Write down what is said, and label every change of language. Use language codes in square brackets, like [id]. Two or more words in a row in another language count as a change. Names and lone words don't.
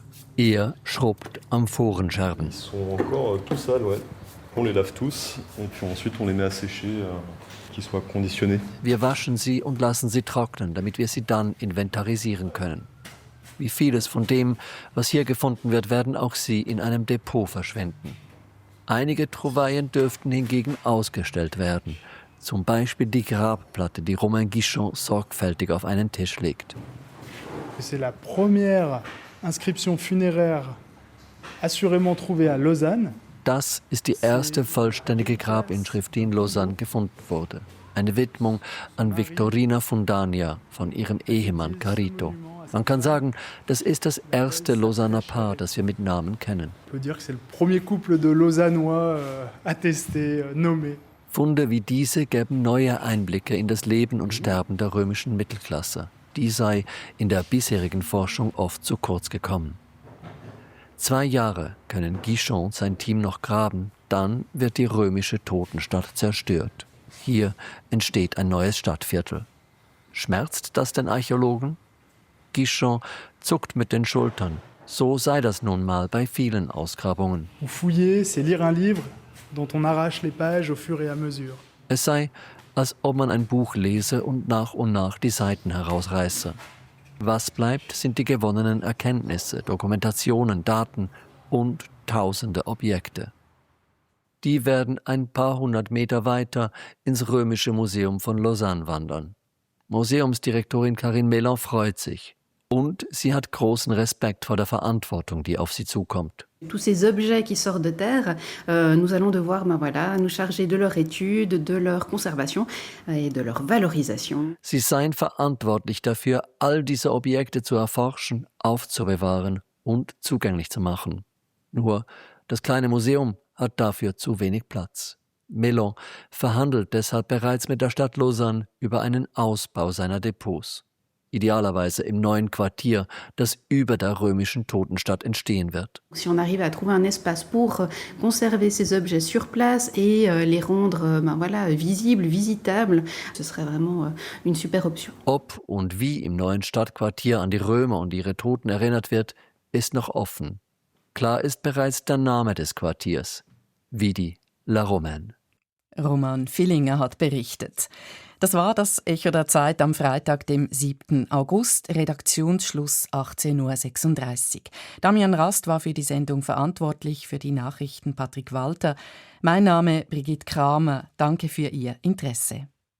[de] Er schrubbt Amphorenscherben. Wir waschen sie und lassen sie trocknen, damit wir sie dann inventarisieren können. Wie vieles von dem, was hier gefunden wird, werden auch sie in einem Depot verschwinden. Einige Trouvaillen dürften hingegen ausgestellt werden. Zum Beispiel die Grabplatte, die Romain Guichon sorgfältig auf einen Tisch legt. [fr] C'est la première inscription funéraire assurément trouvée à Lausanne. [de] Das ist die erste vollständige Grabinschrift, die in Lausanne gefunden wurde. Eine Widmung an Victorina Fundania von ihrem Ehemann Carito. Man kann sagen, das ist das erste Lausanner Paar, das wir mit Namen kennen. [fr] On peut dire que c'est le premier couple de Lausannois attesté, nommé. [de] Funde wie diese gäben neue Einblicke in das Leben und Sterben der römischen Mittelklasse. Die sei in der bisherigen Forschung oft zu kurz gekommen. 2 Jahre können Guichon und sein Team noch graben, dann wird die römische Totenstadt zerstört. Hier entsteht ein neues Stadtviertel. Schmerzt das den Archäologen? Guichon zuckt mit den Schultern. So sei das nun mal bei vielen Ausgrabungen. [fr] Fouiller, c'est lire un livre dont on arrache les pages au fur et à mesure. [de] Es sei, als ob man ein Buch lese und nach die Seiten herausreiße. Was bleibt, sind die gewonnenen Erkenntnisse, Dokumentationen, Daten und tausende Objekte. Die werden ein paar hundert Meter weiter ins Römische Museum von Lausanne wandern. Museumsdirektorin Karine Mélan freut sich. Und sie hat großen Respekt vor der Verantwortung, die auf sie zukommt. [fr] Tous ces objets qui sortent de terre, nous allons devoir nous charger de leur étude, de leur conservation et de leur valorisation. [de] Sie seien verantwortlich dafür, all diese Objekte zu erforschen, aufzubewahren und zugänglich zu machen. Nur das kleine Museum hat dafür zu wenig Platz. Mélan verhandelt deshalb bereits mit der Stadt Lausanne über einen Ausbau seiner Depots. Idealerweise im neuen Quartier, das über der römischen Totenstadt entstehen wird. [fr] Si on arrive à trouver un espace pour conserver ces objets sur place et les rendre visibles, visitables, ce serait vraiment une super option. [de] Ob und wie im neuen Stadtquartier an die Römer und ihre Toten erinnert wird, ist noch offen. Klar ist bereits der Name des Quartiers: Vidi la Romaine. Roman Villinger hat berichtet. Das war das Echo der Zeit am Freitag, dem 7. August, Redaktionsschluss 18.36 Uhr. Damian Rast war für die Sendung verantwortlich, für die Nachrichten Patrick Walter. Mein Name Brigitte Kramer. Danke für Ihr Interesse.